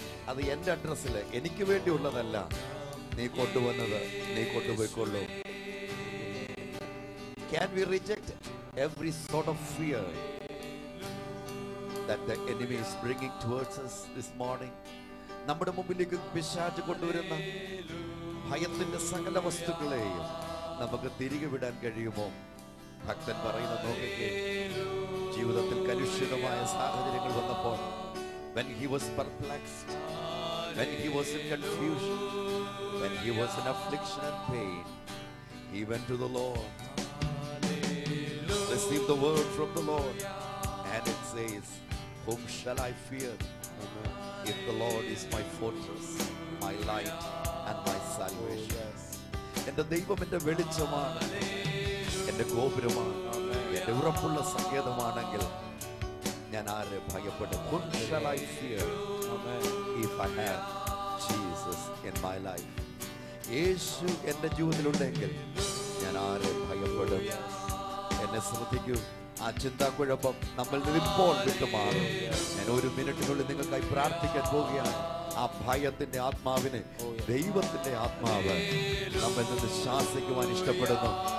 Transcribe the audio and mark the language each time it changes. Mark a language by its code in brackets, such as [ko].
[ml] അത് എന്റെ അഡ്രസ്സില് എനിക്ക് വേണ്ടിയുള്ളതല്ല, നീ കൊണ്ടുവന്നത് നീ കൊണ്ടുപോയിക്കൊള്ളൂ. [en] Can we reject every sort of fear that the enemy is bringing towards us this morning? [ml] നമ്മുടെ മുമ്പിലേക്ക് പിശാച് കൊണ്ടുവരുന്ന ഭയത്തിന്റെ സകല വസ്തുക്കളെയും നമുക്ക് തിരികെ വിടാൻ കഴിയുമോ? ഭക്തൻ പറയുന്ന നോക്കിക്കേ, ജീവിതത്തിൽ കലുഷിതമായ സാഹചര്യങ്ങൾ വന്നപ്പോൾ, [en] when he was perplexed, when he was in confusion, when he was in affliction and pain, he went to the Lord, received the word from the Lord, and it says, whom shall I fear? If the Lord is my fortress, my light and my salvation. [ml] എന്റെ ദൈവം എന്റെ വെളിച്ചമാണ്, എന്റെ ഗോപുരമാണ്, എന്റെ ഉറപ്പുള്ള സങ്കേതമാണെങ്കിൽ ഞാൻ ആരെ ഭയപ്പെടും? [en] Whom shall I fear if I have Jesus in my life? [ml] യേശു എന്റെ ജീവിതത്തിലുണ്ടെങ്കിൽ ഞാൻ ആരെ ഭയപ്പെടും? എന്നെ ശ്രദ്ധിക്കൂ, ആ ചിന്താക്കുഴപ്പം നമ്മൾ ഇപ്പോൾ വിട്ടുമാറും. ഞാൻ ഒരു മിനിറ്റിനുള്ളിൽ നിങ്ങൾക്കായി പ്രാർത്ഥിക്കാൻ പോവുകയാണ്. ആ ഭയത്തിന്റെ ആത്മാവിന് ദൈവത്തിന്റെ ആത്മാവ് നമ്മിൽ നിന്ന് ശാസിക്കുവാൻ ഇഷ്ടപ്പെടുന്നു.